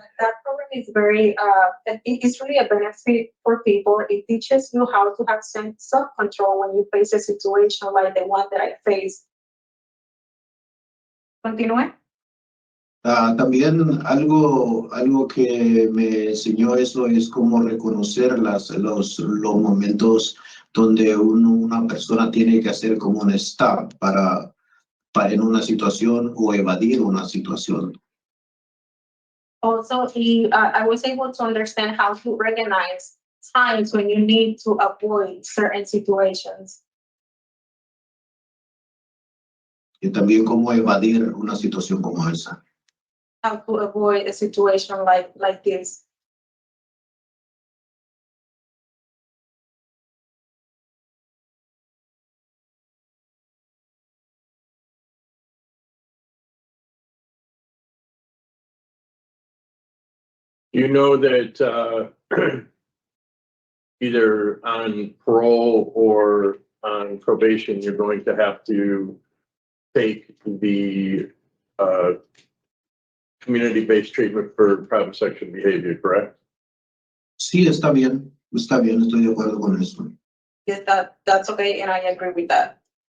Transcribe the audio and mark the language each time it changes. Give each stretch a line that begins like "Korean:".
English: That program is very, it's really a benefit for people. It teaches you how to have self-control when you face a situation like the one that I faced.
Spanish: Continúe. también algo que me enseñó eso es cómo reconocer los momentos donde una persona tiene que hacer como un stop para en una situación o evadir una situación.
English: Also, I was able to understand how to recognize times when you need to avoid certain situations.
Spanish: Y también cómo evadir una situación como esa.
English: How to avoid a situation like this. You know that either on parole or on probation, you're going to have to take the community-based treatment for private sexual behavior, correct?
Spanish: Sí, está bien, estoy de acuerdo con eso.
English: Yes, that's okay, and I agree with that.